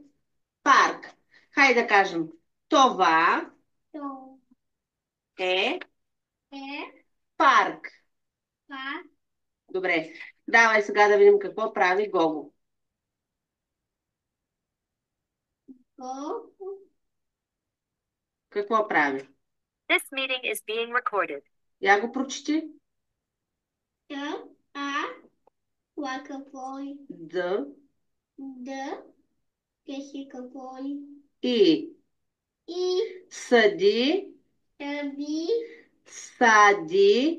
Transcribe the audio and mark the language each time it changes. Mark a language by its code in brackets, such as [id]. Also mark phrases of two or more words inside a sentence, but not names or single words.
[bg] Парк. Хайде да кажем. Това е парк. Добре. Давай сега да видим какво прави Гого. Какво прави? [en] This meeting is being recorded. [bg] Я го прочети. Д. И. И съди, съди, сади.